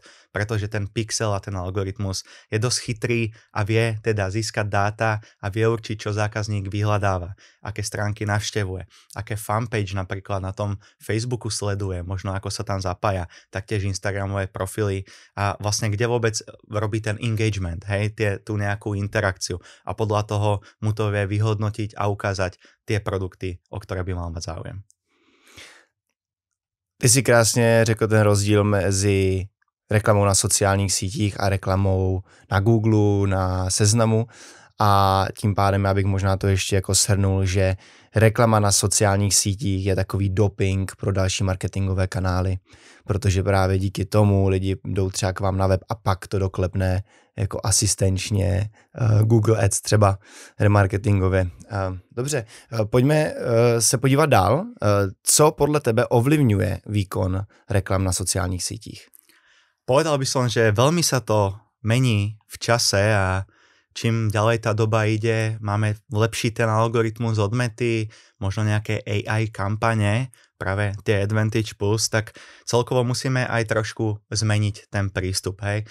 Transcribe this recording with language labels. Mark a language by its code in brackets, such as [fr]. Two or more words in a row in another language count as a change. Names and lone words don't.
[sk] Pretože ten pixel a ten algoritmus je dosť chytrý a vie teda získať dáta a vie určiť, čo zákazník vyhľadáva, aké stránky navštevuje, aké fanpage napríklad na tom Facebooku sleduje, možno ako sa tam zapája, taktiež Instagramové profily a vlastne kde vôbec robí ten engagement, hej, tú nejakú interakciu a podľa toho mu to vie vyhodnotiť a ukázať tie produkty, o ktoré by mal mať záujem. [cs] Ty si krásně řekl ten rozdíl mezi reklamou na sociálních sítích a reklamou na Google, na Seznamu a tím pádem já bych možná to ještě jako shrnul, že reklama na sociálních sítích je takový doping pro další marketingové kanály, protože právě díky tomu lidi jdou třeba k vám na web a pak to doklepne jako asistenčně Google Ads třeba remarketingově. Dobře, pojďme se podívat dál. Co podle tebe ovlivňuje výkon reklam na sociálních sítích? [sk] Povedal by som, že veľmi sa to mení v čase a čím ďalej tá doba ide, máme lepší ten algoritmus od Mety, možno nejaké AI kampane, práve tie Advantage Plus, tak celkovo musíme aj trošku zmeniť ten prístup, hej.